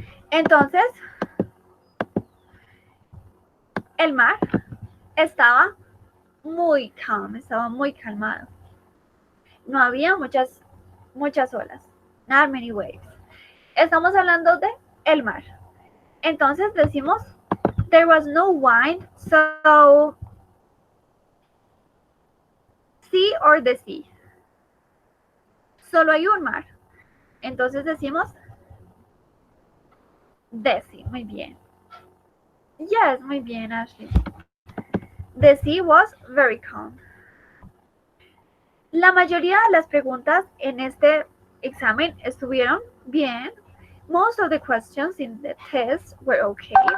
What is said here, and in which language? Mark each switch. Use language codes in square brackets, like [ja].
[es] Entonces, el mar estaba muy calm, estaba muy calmado. No había muchas olas, [en] not many waves. [es] Estamos hablando de el mar. Entonces decimos [en] there was no wind, so sea or the sea. [es] Solo hay un mar. Entonces decimos [en] the sea. [es] Muy bien. [en] Yes, [es] muy bien, [en] Ashley. The sea was very calm. [es] La mayoría de las preguntas en este examen estuvieron bien. [en] Most of the questions in the test were okay.